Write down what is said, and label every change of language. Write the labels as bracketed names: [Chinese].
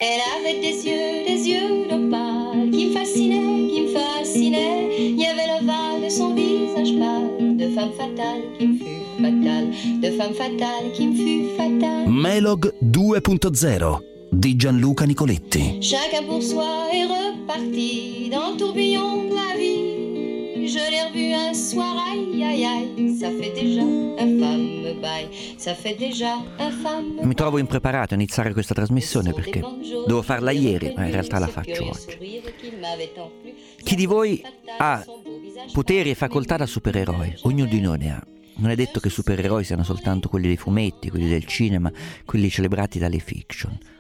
[French] avait des yeux d'opale qui me fascinaient, il y avait l'ovale de son visage pâle, de femme fatale qui me fut fatale, de femme fatale qui me fut fatale. [Italian] Melog 2.0 di Gianluca Nicoletti. [French] Chacun pour soi est reparti dans le tourbillon de la vie. Je l'ai revu un soir, aïe aïe aïe, ça fait déjà un fameux bail, ça fait déjà un fameux bail. [Italian] Mi trovo impreparato a iniziare questa trasmissione perché devo farla ieri, ma in realtà la faccio oggi. Chi di voi ha poteri e facoltà da supereroe? Ognuno di noi ne ha. Non è detto che supereroi siano soltanto quelli dei fumetti, quelli del cinema, quelli celebrati dalle fiction.